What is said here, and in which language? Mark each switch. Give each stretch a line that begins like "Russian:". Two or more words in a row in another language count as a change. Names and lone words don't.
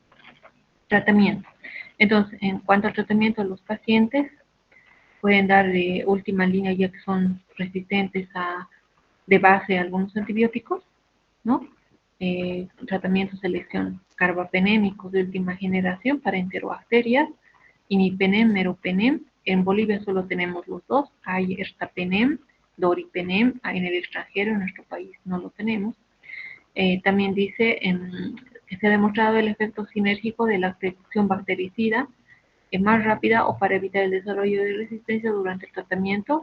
Spanish: Entonces, en cuanto al tratamiento de los pacientes, pueden dar de última línea ya que son resistentes de base a algunos antibióticos, ¿no? Tratamiento selección carbapenémicos de última generación para enterobacterias, imipenem, meropenem. En Bolivia solo tenemos los dos, hay ertapenem, doripenem, en el extranjero, en nuestro país no lo tenemos. También dice que se ha demostrado el efecto sinérgico de la afección bactericida más rápida o para evitar el desarrollo de resistencia durante el tratamiento.